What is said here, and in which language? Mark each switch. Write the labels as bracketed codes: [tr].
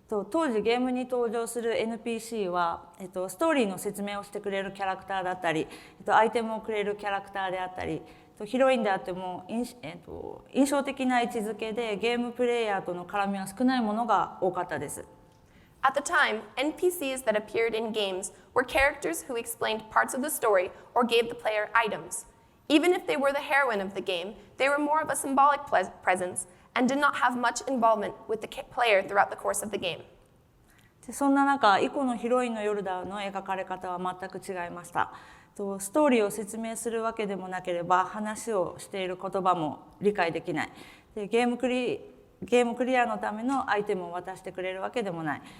[ja] 当時ゲームに登場する NPC は、ストーリーの説明をしてくれるキャラクターだったり、アイテムをくれるキャラクターであったり、ヒロインであっても印象的な位置づけでゲームプレイヤーとの絡みは少ないものが多かったです。 [en] At the time, NPCs that appeared in games were characters who explained parts of the story or gave the player items. Even if they were the heroine of the game, they were more of a symbolic presence and did not have much involvement with the player throughout the course of the game. [ja] そんな中、イコのヒロインのヨルダの描かれ方は全く違いました。ストーリーを説明するわけでもなければ、話をしている言葉も理解できない。でゲームクリアのためのアイテムを渡してくれるわけでもない。